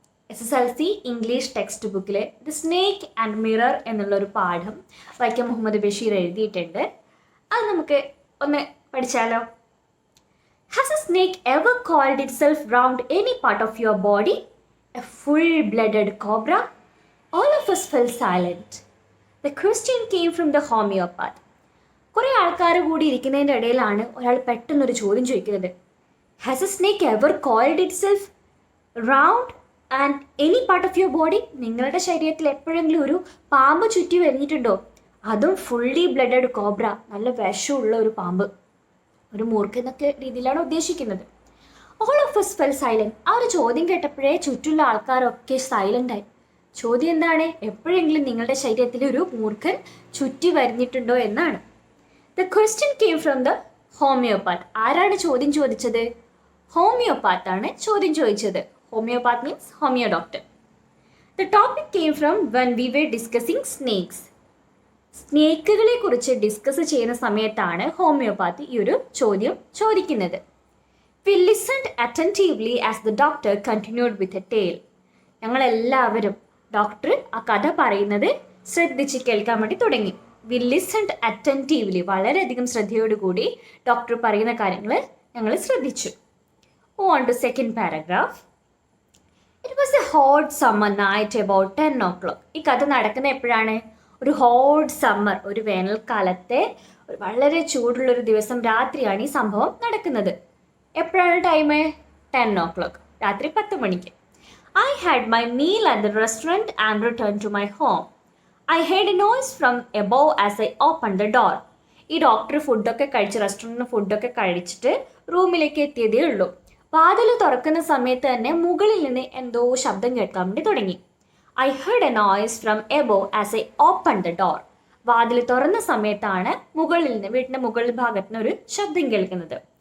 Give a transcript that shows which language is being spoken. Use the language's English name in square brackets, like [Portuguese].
[Malayalam] SSLC English text ബുക്കിൽ the snake and mirror എന്നുള്ളൊരു പാഠം വൈക്കം മുഹമ്മദ് ബഷീർ എഴുതിയിട്ടുണ്ട്. അത് നമുക്ക് ഒന്ന് പഠിച്ചാലോ. [English] Has a snake ever coiled itself round any part of your body? A full blooded cobra? All of us fell silent. The question came from the homeopath. [Malayalam] കുറേ ആൾക്കാർ കൂടി ഇരിക്കുന്നതിൻ്റെ ഇടയിലാണ് ഒരാൾ പെട്ടെന്നൊരു ചോദ്യം ചോദിക്കുന്നത്. [English] Has a snake ever coiled itself round and any part of your body? [Malayalam] നിങ്ങളുടെ ശരീരത്തിൽ എപ്പോഴെങ്കിലും ഒരു പാമ്പ് ചുറ്റി വരുന്നിട്ടുണ്ടോ? അതും ഫുള്ളി ബ്ലഡഡ് കോബ്ര, നല്ല വിഷമുള്ള ഒരു പാമ്പ്, ഒരു മൂർഖ എന്നൊക്കെ രീതിയിലാണ് ഉദ്ദേശിക്കുന്നത്. [English] All of us fell silent. [Malayalam] ആ ഒരു ചോദ്യം കേട്ടപ്പോഴേ ചുറ്റുള്ള ആൾക്കാരൊക്കെ സൈലൻ്റായി. ചോദ്യം എന്താണ്? എപ്പോഴെങ്കിലും നിങ്ങളുടെ ശരീരത്തിൽ ഒരു മൂർഖൻ ചുറ്റി വരുന്നിട്ടുണ്ടോ എന്നാണ്. [English] The question came from the homeopath. [Malayalam] ആരാണ് ചോദ്യം ചോദിച്ചത്? ഹോമിയോപാത്താണ് ചോദ്യം ചോദിച്ചത്. [English] Homeopath means homeo doctor. The topic came from when we were discussing snakes. [Malayalam] സ്നേക്കുകളെ കുറിച്ച് ഡിസ്കസ് ചെയ്യുന്ന സമയത്താണ് ഹോമിയോപാത്തി ഈ ഒരു ചോദ്യം ചോദിക്കുന്നത്. [English] We listened attentively as the doctor continued with a tale. [Malayalam] ഞങ്ങളെല്ലാവരും ഡോക്ടർ ആ കഥ പറയുന്നത് ശ്രദ്ധിച്ച് കേൾക്കാൻ വേണ്ടി തുടങ്ങി. [English] We listened attentively. [Malayalam] വളരെയധികം ശ്രദ്ധയോടുകൂടി ഡോക്ടർ പറയുന്ന കാര്യങ്ങൾ ഞങ്ങൾ ശ്രദ്ധിച്ചു. [English] On to second paragraph. It was a hot summer night about 10 o'clock. [Malayalam] ഈ കഥ നടക്കുന്ന എപ്പോഴാണ്? ഒരു ഹോട്ട് സമ്മർ, ഒരു വേനൽക്കാലത്തെ വളരെ ചൂടുള്ളൊരു ദിവസം രാത്രിയാണ് ഈ സംഭവം നടക്കുന്നത്. എപ്പോഴാണ് ടൈം? [English] 10 o'clock, [Malayalam] രാത്രി 10 മണിക്ക്. [English] I had my meal at the restaurant and returned to my home. I heard a noise from above as I opened the door. [Malayalam] ഈ ഡോക്ടർ ഫുഡൊക്കെ കഴിച്ച് റെസ്റ്റോറൻറ്റിന് ഫുഡൊക്കെ കഴിച്ചിട്ട് റൂമിലേക്ക് എത്തിയതേ ഉള്ളൂ. വാതിൽ തുറക്കുന്ന സമയത്ത് തന്നെ മുകളിൽ നിന്ന് എന്തോ ശബ്ദം കേൾക്കാൻ വേണ്ടി തുടങ്ങി. [English] I heard a noise from above as I open the door. [Malayalam] വാതിൽ തുറന്ന സമയത്താണ് മുകളിൽ നിന്ന്, വീട്ടിൻ്റെ മുകളിൽ ഭാഗത്ത് നിന്ന് ഒരു ശബ്ദം കേൾക്കുന്നത്.